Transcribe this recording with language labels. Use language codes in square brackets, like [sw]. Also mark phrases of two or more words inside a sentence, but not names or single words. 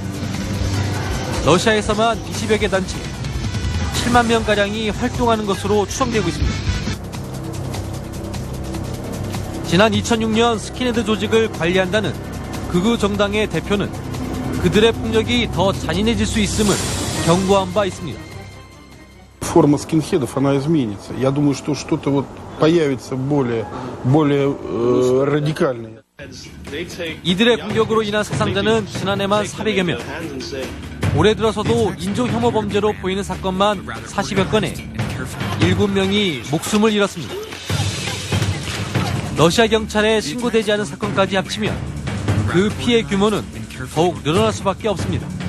[ko] 러시아에서만 20여 개 단체, 7만 명가량이 활동하는 것으로 추정되고 있습니다. 지난 2006년 스킨헤드 조직을 관리한다는 극우 정당의 대표는 그들의 폭력이 더 잔인해질 수 있음을 경고한 바 있습니다. [ru] Форма скинхедов, она изменится. Я думаю, что что-то вот появится более радикальное. [ko] 이들의 공격으로 인한 사상자는 지난해만 400여 명. 올해 들어서도 인종혐오 범죄로 보이는 사건만 40여 건에 7명이 목숨을 잃었습니다. 러시아 경찰에 신고되지 않은 사건까지 합치면 그 피해 규모는 더욱 늘어날 수밖에 없습니다.